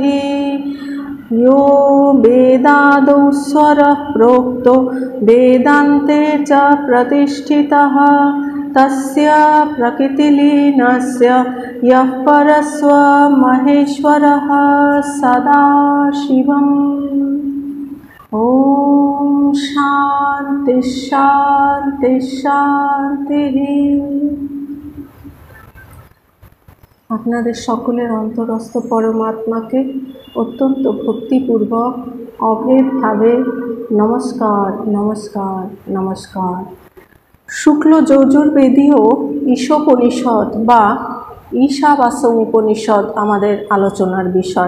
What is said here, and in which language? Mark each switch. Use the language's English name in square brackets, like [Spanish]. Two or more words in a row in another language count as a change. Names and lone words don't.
[Sanskrit] यो वेदादौ स्वरः प्रोक्तो वेदान्ते च प्रतिष्ठितः तस्य प्रकृतिलीनस्य यः परस्वमहेश्वरः सदाशिवम्। ॐ शान्ति शान्ति शान्तिः। [Bangla] আপনাদের সকলের অন্তরস্থ পরমাত্মাকে অত্যন্ত ভক্তিপূর্বক অভেদভাবে নমস্কার নমস্কার নমস্কার। শুক্ল যজুর্বেদীয় ঈশোপনিষদ বা ঈশাবাস্যম উপনিষদ আমাদের আলোচনার বিষয়।